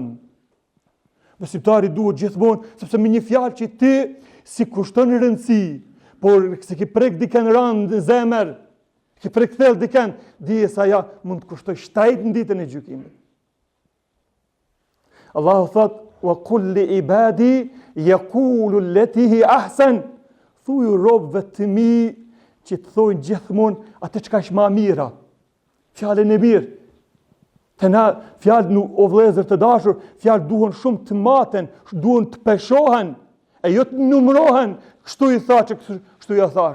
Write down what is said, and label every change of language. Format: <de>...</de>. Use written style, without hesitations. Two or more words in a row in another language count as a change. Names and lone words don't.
<sq>Besimtari duhet gjithmonë, sepse me një fjalë që ti si kushton rëndësi, por se ki prek dikën rand në zemër, ki prek thellë dikën, dije sa ja mund të kushtoj shtrejt në ditën e gjykimit. Allahu thot,</sq> <ar>وقل لعبادي يقولوا التي هي أحسن.</ar> <sq>Thuaj robëve të mi që të thojnë gjithmonë atë çka është më mira. Fjalën e mirë. Të na fjalë o vëllezër të dashur, fjalë duhen shumë të maten, duhen të peshohen, e jo të numërohen, kështu i tha që kështu ja thash.</sq>